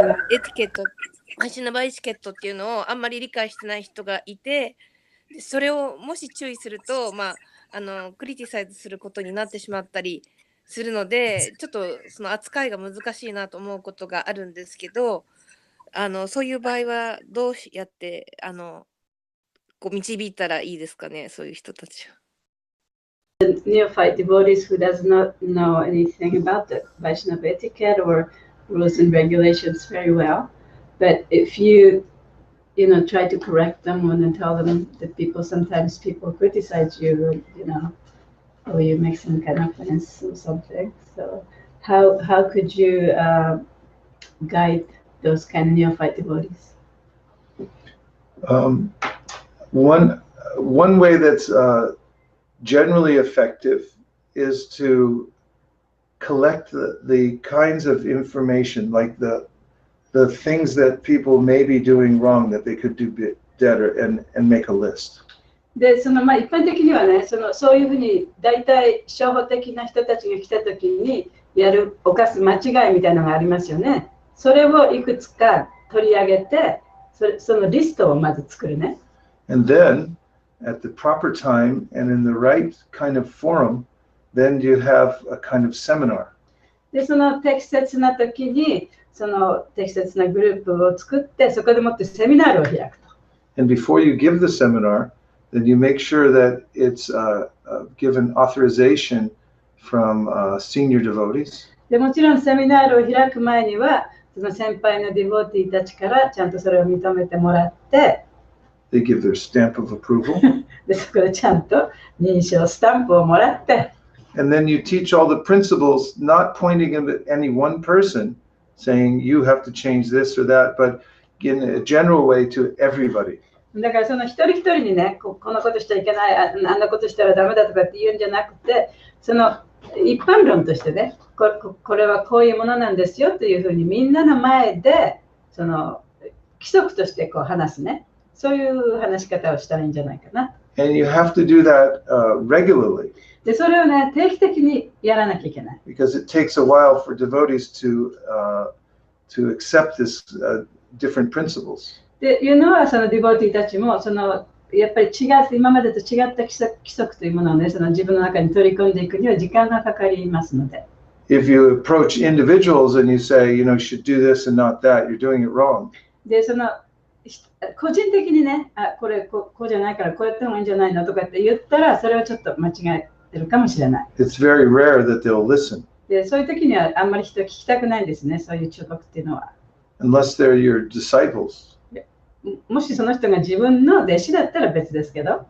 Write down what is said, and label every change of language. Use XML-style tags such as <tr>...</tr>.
<ja>エチケット、ハシナバエチケットっていうのをあんまり理解してない人がいて、それをもし注意すると、クリティサイズすることになってしまったりするので、ちょっとその扱いが難しいなと思うことがあるんですけど、そういう場合はどうやってこう導いたらいいですかね、そういう人たちは。</ja> <en>Neophyte devotees who does not know anything about the Vaishnava etiquette or rules and regulations very well, but if you try to correct them and tell them that sometimes people criticize you, or you make some kind of offense or something. So how could you guide those kind of neophyte devotees? One way that's generally effective is to collect the kinds of information, like the the things that people may be doing wrong that they could do better and make a list.</en> <ja>で、一般的にはね、そういうふうに大体初歩的な人たちが来たときに犯す間違いみたいなのがありますよね。それをいくつか取り上げて、そのリストをまず作るね。</ja> <en>And then, at the proper time and in the right kind of forum, then you have a kind of seminar.</en> <ja>で、その適切な時に、その適切なグループを作って、そこでもってセミナールを開くと。</ja> <en>And before you give the seminar, then you make sure that it's given authorization from senior devotees.</en> <ja>で、もちろんセミナールを開く前には、その先輩のディボーティーたちからちゃんとそれを認めてもらって、</ja> <en>They give their stamp of approval.</en> <ja>で、そこでちゃんと認証スタンプをもらって、</ja> <en>And then you teach all the principles, not pointing at any one person, saying you have to change this or that, but in a general way to everybody.</en> <ja>だからその一人一人にね、このことしちゃいけない、あんなことしたらダメだとかって言うんじゃなくて、その一般論としてね、これはこういうものなんですよというふうにみんなの前でその規則としてこう話すね、そういう話し方をしたらいいんじゃないかな。</ja> <en>And you have to do that regularly.</en> <ja>で、それをね、定期的にやらなきゃいけない。</ja> <en>Because it takes a while for devotees to accept this different principles.</en> <ja>でいうのは、そのディボーティーたちもやっぱり今までと違った規則というものをね、その自分の中に取り込んでいくには時間がかかりますので。</ja> <en>If you approach individuals and you say, you should do this and not that, you're doing it wrong.</en> <ja>で、個人的にね、こうじゃないからこうやった方がいいんじゃないのとかって言ったら、それはちょっと間違えてるかもしれない。</ja> <en>It's very rare that they'll listen.</en> <ja>で、そういう時にはあんまり人聞きたくないんですね、そういう忠告っていうのは。</ja> <en>Unless they're your disciples.</en> <ja>もしその人が自分の弟子だったら別ですけど。</ja>